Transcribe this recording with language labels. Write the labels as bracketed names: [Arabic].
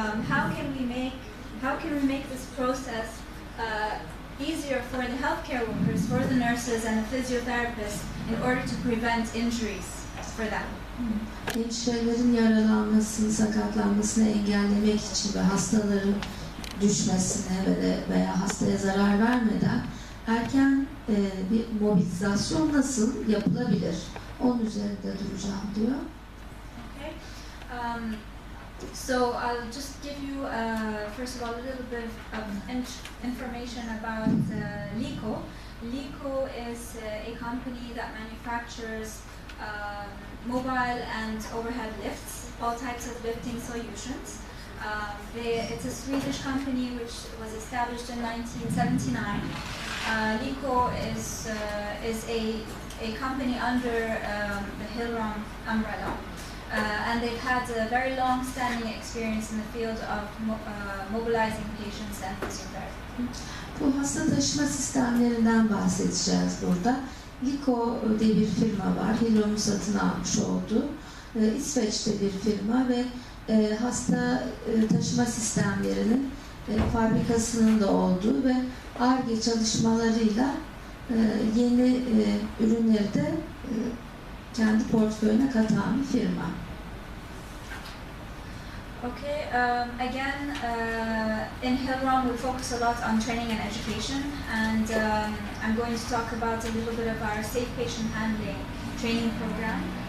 [English] How can we make this process easier for the healthcare workers, for the nurses and the physiotherapists, in order to prevent injuries for them? [Turkish] Hemşirelerin yaralanmasını, sakatlanmasını engellemek için ve hastaların düşmesine veya hastaya zarar vermeden erken bir mobilizasyon nasıl yapılabilir? Onun üzerinde duracağım diyor. [English] Okay. So I'll just give you first of all a little bit of information about LICO. LICO is a company that manufactures mobile and overhead lifts, all types of lifting solutions. It's a Swedish company which was established in 1979. LICO is a company under the Hill-Rom umbrella, and they've had a very long-standing experience in the field of mobilizing patients and physiotherapy. [Turkish] Bu hasta taşıma sistemlerinden bahsedeceğiz burada. LICO diye bir firma var. Hill-Rom'u satın almış oldu. İsveç'te bir firma ve hasta taşıma sistemlerinin fabrikasının da olduğu ve ARGE çalışmalarıyla yeni ürünleri de kendi portföyüne katan bir firma. [English] Okay, again, in Hill-Rom we focus a lot on training and education, and I'm going to talk about a little bit of our safe patient handling training program.